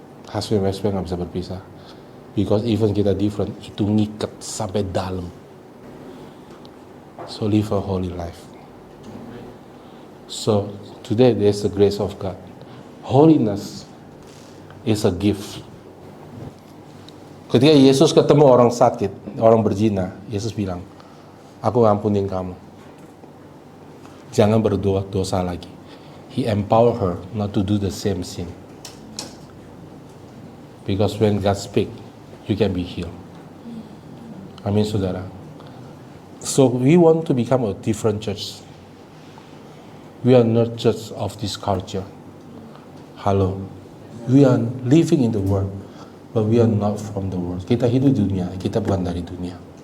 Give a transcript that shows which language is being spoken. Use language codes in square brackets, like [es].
[en] Husband and wife [id] nggak bisa berpisah. [en] Because even [id] kita different, itu ngikat sampai dalam. [en] So live a holy life. So today there's the grace of God. Holiness is a gift. [id] Ketika Yesus ketemu orang sakit, orang berzina, Yesus bilang, aku ampunin kamu. Jangan berdosa lagi. [en] He empower her not to do the same sin. Because when God speak, you can be healed. [id] Amin saudara. [en] So we want to become a different church. We are not church of this culture. Halo. We are living in the world, but we are not from the world. [id] Kita hidup di dunia, kita bukan dari dunia.